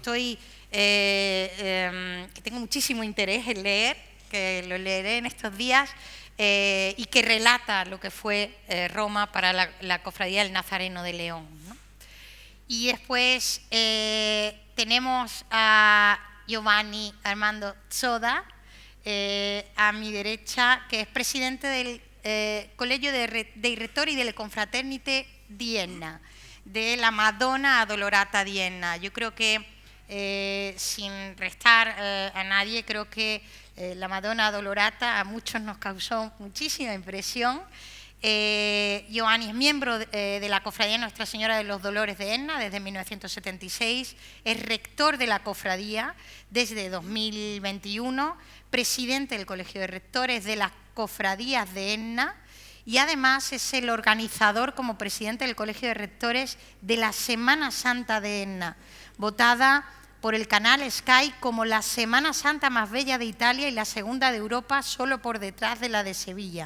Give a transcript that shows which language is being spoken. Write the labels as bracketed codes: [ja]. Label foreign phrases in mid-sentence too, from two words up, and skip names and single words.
[es] tengo muchísimo interés en leer, que lo leeré en estos días, y que relata lo que fue Roma para la Cofradía del Nazareno de León, ¿no? Y después tenemos a Giovanni Armando Zoda, a mi derecha, que es presidente del Colegio dei Rettori delle Confraternite di Enna, de la Madonna Addolorata di Enna. Yo creo que, sin restar a nadie, creo que la Madonna Addolorata a muchos nos causó muchísima impresión. Giovanni es miembro de la Cofradía Nuestra Señora de los Dolores de Enna desde 1976, es rector de la cofradía desde 2021, presidente del Colegio de Rectores de las Cofradías de Enna y además es el organizador como presidente del Colegio de Rectores de la Semana Santa de Enna, votada por el canal Sky como la Semana Santa más bella de Italia y la segunda de Europa, solo por detrás de la de Sevilla.